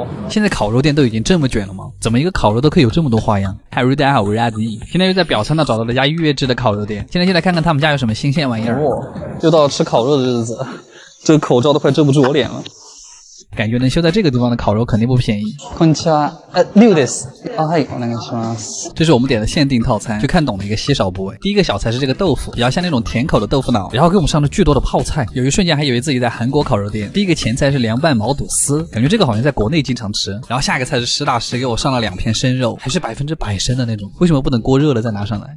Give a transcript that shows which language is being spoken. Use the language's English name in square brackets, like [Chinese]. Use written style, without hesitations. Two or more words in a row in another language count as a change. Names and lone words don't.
[Chinese] 现在烤肉店都已经这么卷了吗？怎么一个烤肉都可以有这么多花样？嗨，大家好，我是阿迪。现在又在表参道找到了家预约制的烤肉店，现在就来看看他们家有什么新鲜玩意儿。又到了吃烤肉的日子，这个口罩都快遮不住我脸了。感觉能修在这个地方的烤肉肯定不便宜。 [Japanese] こんにちは。6です。はい、お願いします。 [Chinese] 这是我们点的限定套餐，去看懂的一个稀少部位。第一个小菜是这个豆腐，比较像那种甜口的豆腐脑，然后给我们上了巨多的泡菜，有一瞬间还以为自己在韩国烤肉店。第一个前菜是凉拌毛肚丝，感觉这个好像在国内经常吃。然后下一个菜是实打实给我上了2片生肉，还是100%生的那种。为什么不等锅热了再拿上来？